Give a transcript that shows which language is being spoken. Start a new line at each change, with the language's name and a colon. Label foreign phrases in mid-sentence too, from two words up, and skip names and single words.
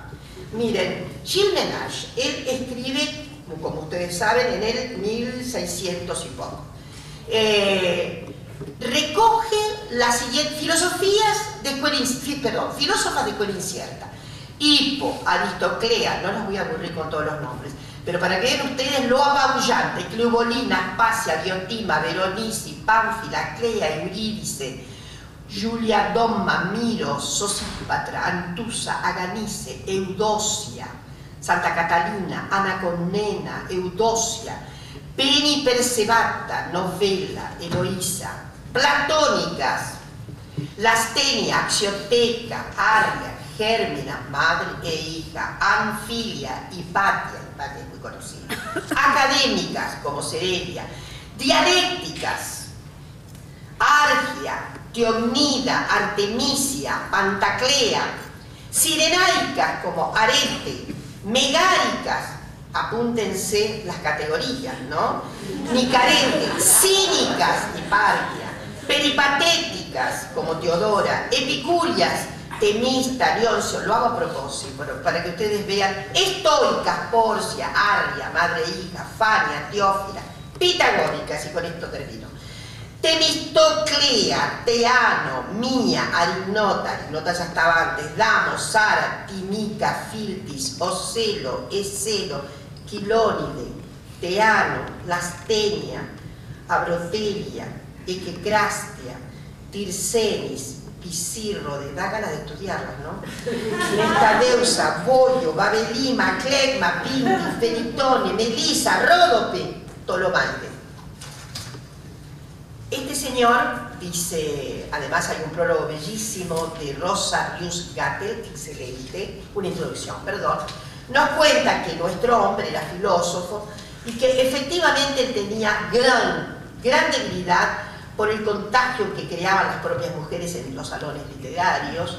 Spanish: Miren, Gilles Ménage, él escribe, como ustedes saben, en el 1600 y poco. Recoge las siguientes filosofías de filósofas de escuela incierta. Hipo, Aristoclea, no las voy a aburrir con todos los nombres, pero para que vean ustedes lo apabullante: Cleobolina, Aspasia, Diotima, Berenice, Pánfila, Clea, Eurídice, Julia, Domma, Miro, Sosípatra, Antusa, Aganice, Eudocia, Santa Catalina, Ana Comnena, Eudocia, Peni Persebata, Novella, Eloísa, platónicas, Lastenia, Axioteca, Arria, Gérmina, madre e hija, Anfilia, Hipatia es muy conocida, académicas como Serelia, dialécticas, Argia, Teomnida, Artemisia, Pantaclea, sirenaicas como Arete, megáricas, apúntense las categorías, ¿no? Nicarete, cínicas, Hiparquia, peripatéticas como Teodora, epicúreas, Temista, Leoncio, lo hago a propósito, para que ustedes vean, estoicas, Porcia, Arria, madre e hija, Fania, Teófila, pitagóricas, y con esto termino. Temistoclea, Teano, Mía, Arinota ya estaba antes, Damo, Sara, Timica, Filtis, Ocelo, Eselo, Quilónide, Teano, Lastenia, Abrotelia, Equecrastia, Tirsenis, Pisirrode, da ganas de estudiarlas, ¿no? Nestadeusa, Bollo, Babelima, Clegma, Pinti, Fenitone, Melisa, Ródope, Ptolomaide. Este señor dice, además hay un prólogo bellísimo de Rosa Rius-Gattel, excelente, una introducción, perdón, nos cuenta que nuestro hombre era filósofo y que efectivamente él tenía gran debilidad por el contagio que creaban las propias mujeres en los salones literarios.